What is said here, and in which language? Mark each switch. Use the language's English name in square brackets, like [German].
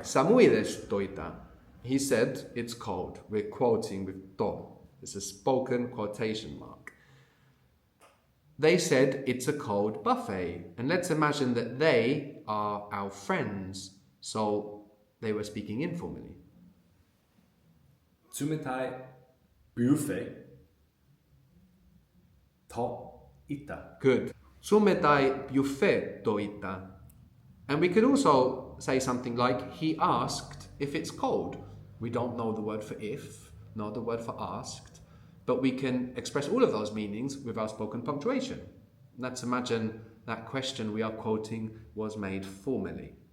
[Japanese] Samui desu to itta. [English] He said it's cold. We're quoting with to. It's a spoken quotation mark. They said it's a cold buffet. And let's imagine that they are our friends. So they were speaking informally. [Japanese] 冷たいビュッフェと言った。 [English] Good. [Japanese] 冷たいビュッフェと言った. [English] And we could also say something like, he asked if it's cold. We don't know the word for if, nor the word for asked, but we can express all of those meanings with our spoken punctuation. Let's imagine that question we are quoting was made formally.